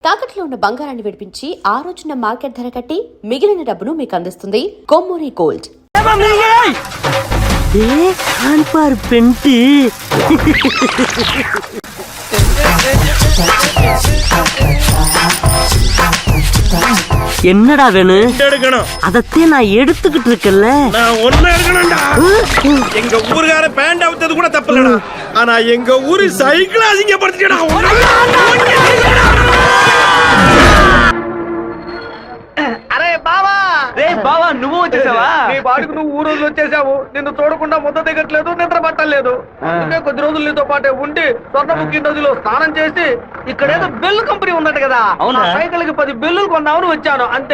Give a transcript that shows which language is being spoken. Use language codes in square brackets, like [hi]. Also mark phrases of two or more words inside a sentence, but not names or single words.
[te] తాకట్లో ఉన్న బంగారాన్ని విడిపించి ఆ రోజున మార్కెట్ ధర కట్టి మిగిలిన డబ్బును మీకు అందిస్తుంది కొమ్మూరి గోల్డ్. [ta] என்னடா வேணும்? அதத்தே நான் எடுத்துக்கிட்டு இருக்கல. நான் ஒண்ணு எடுக்கணும்டா. எங்க ஊருக்கார பேண்ட் அவுத்தது கூட தப்பில்லடா. ஆனா எங்க ஊரு சைக்கிள் அசிங்கப்படுத்திட்டா. [te] అరే బావా, రే బావా, నువ్వు వచ్చేసావా? నీ పాడుకు నువ్వు ఊరోజు వచ్చేసావు. నిన్ను చూడకుండా ముద్ద దిగట్లేదు, నిద్ర పట్టలేదు. అందుకే కొద్ది రోజులు నీతో పాటే ఉండి స్వర్ణముఖి నదిలో స్నానం చేసి ఇక్కడేదో బెల్లు కంపెనీ ఉన్నట్టు కదా, అవునా, సైకిల్ కి 10 బెల్లులు కొన్నామని వచ్చాను అంతే.